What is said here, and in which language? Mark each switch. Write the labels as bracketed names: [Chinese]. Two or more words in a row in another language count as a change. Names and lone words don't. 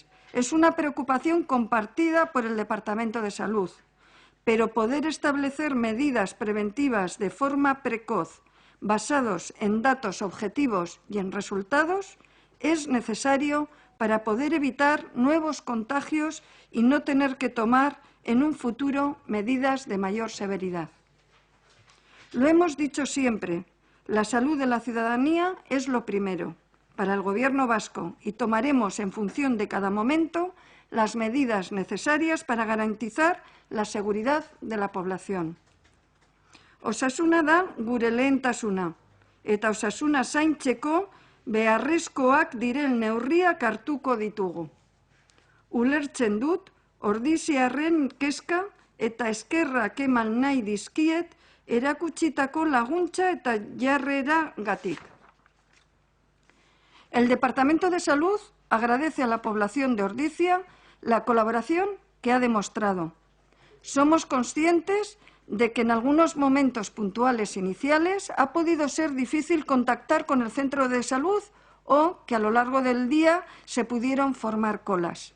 [Spanish] Es una preocupación compartida por el Departamento de Salud, pero poder establecer medidas preventivas de forma precoz, basados en datos objetivos y en resultados, es necesario para poder evitar nuevos contagios y no tener que tomar en un futuro medidas de mayor severidad. Lo hemos dicho siempre, la salud de la ciudadanía es lo primero para el Gobierno vasco y tomaremos en función de cada momento las medidas necesarias para garantizar la seguridad de la población. [Basque] Osasuna da gure lehentasuna, eta osasuna zaintzeko beharrezkoak diren neurriak hartuko ditugu. Ulertzen dut, ordiziarren kezka eta eskerrak eman nahi dizkiet erakutsitako laguntza eta jarreragatik. [Spanish] El Departamento de Salud agradece a la población de Ordizia la colaboración que ha demostrado. Somos conscientes de que en algunos momentos puntuales iniciales ha podido ser difícil contactar con el centro de salud o que a lo largo del día se pudieron formar colas.